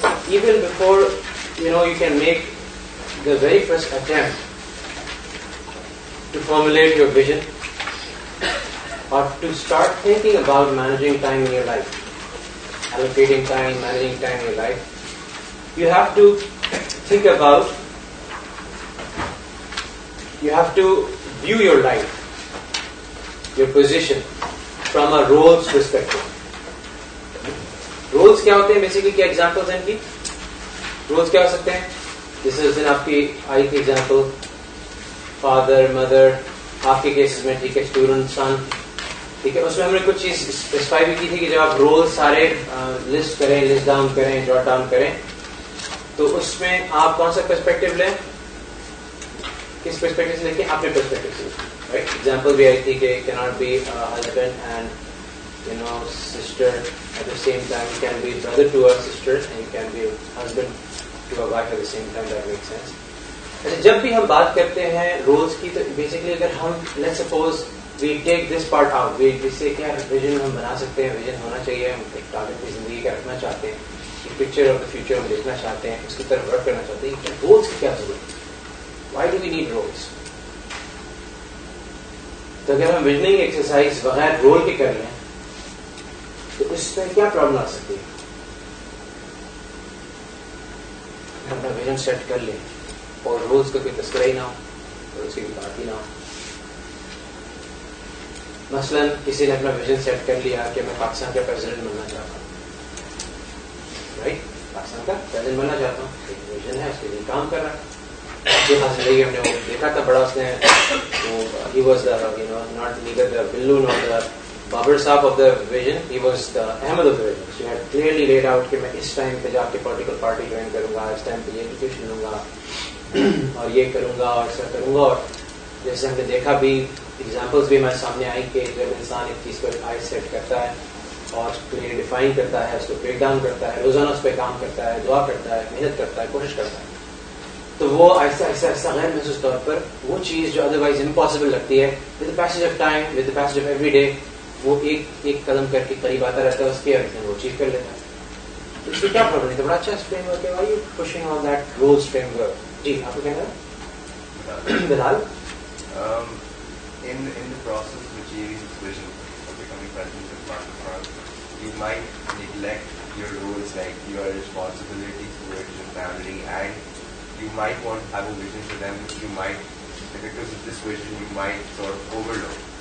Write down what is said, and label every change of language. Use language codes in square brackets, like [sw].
[en] Even before you can make the very first attempt to formulate your vision or to start thinking about managing time in your life, allocating time, managing time in your life, you have to think about, you have to view your life, your position from a roles perspective. [ur] Roles کیا ہوتے ہیں basically, کیا examples ہیں ان کی؟ Rules کیا ہو سکتے ہیں؟ جس دن آپ کی آئی تھی ایگزامپل, فادر, مدر, آپ کے کیسز میں ٹھیک ہے اسٹوڈنٹ, سن, ٹھیک ہے. اس میں ہم نے کچھ چیز اسپیسیفائی بھی کی تھی کہ جب آپ رول سارے لسٹ کریں, لسٹ ڈاؤن کریں, جاٹ ڈاؤن کریں, تو اس میں آپ کون سا پرسپیکٹو لیں, کس پرسپیکٹو سے لیں, اپنے پرسپیکٹو سے. [en] right, example [ur] بھی آئی تھی کہ [en] Can not be husband and sister at the same time. You can be brother to a sister and you can be husband to a wife at the same time. That makes sense. [ur] جب بھی ہم بات کرتے ہیں rules کی, تو basically اگر ہم [en] let's suppose we take this part out, [ur] جس سے کیا ویژن ہم بنا سکتے ہیں, ویژن ہونا چاہیے, ہم ایک ٹارگیٹ کی زندگی کا رکھنا چاہتے ہیں, ایک پکچر آف دا فیوچر ہم دیکھنا چاہتے ہیں, اس کی طرف ورک کرنا چاہتے ہیں. رولز کی کیا ضرورت ہے؟ [en] Why do we need rules? [ur] تو اگر ہم ویژننگ ایکسرسائز بغیر رول کے کر لیں تو اس میں کیا پرابلم آ سکتی ہے؟ اپنا ویژن سیٹ کر لیں اور رولز کا کوئی تذکرہ ہی نہ ہو, اور اس کی کوئی بات ہی نہ ہو. مثلاً کسی نے اپنا ویژن سیٹ کر لیا کہ میں پاکستان کا پریزیڈنٹ بننا چاہتا ہوں, رائٹ, پاکستان کا پریزیڈنٹ بننا چاہتا ہوں, ایک ویژن ہے, اس کے لیے کام کر رہا ہے. زندگی ہم نے وہ دیکھا تھا بڑا, اس نے [en] he was the not neither the Billu nor the Babar Saab of the vision, he was the Ahmed of the vision. So he had clearly laid out [ur] کہ میں اس ٹائم پہ جا کے پولیٹیکل پارٹی جوائن کروں گا, اس time پہ یہ education لوں گا, اور یہ کروں گا, اور ایسا کروں گا. اور جیسے ہم نے دیکھا بھی, ایگزامپلس بھی ہمارے سامنے آئی کہ جب انسان ایک چیز پر آئی سیٹ کرتا ہے اور کلیئر ڈیفائن کرتا ہے, اس کو بریک ڈاؤن کرتا ہے, روزانہ اس پہ کام کرتا ہے, دعا کرتا ہے, محنت کرتا ہے, کوشش کرتا ہے, تو وہ ایسا ایسا ایسا غیر محسوس طور پر وہ چیز جو ادروائز امپاسبل لگتی ہے, [en] with the passage of time, with the passage of every day, [ur] وہ ایک قدم کر کے قریب آتا رہتا ہے اس کے, اور وہ اچیو کر لیتا ہے. تو اس میں کیا پرابلم ہے؟ تو بڑا اچھا فریم ورک ہے. [en] Why you pushing on that rules framework? [ur] جی آپ کو کہنا ہے بلال. [en] In the process of achieving this vision of becoming president of Pakistan, you might neglect your roles, like your responsibilities towards your family, and you might want to have a vision for them which you might, because of this vision, you might sort of overlook.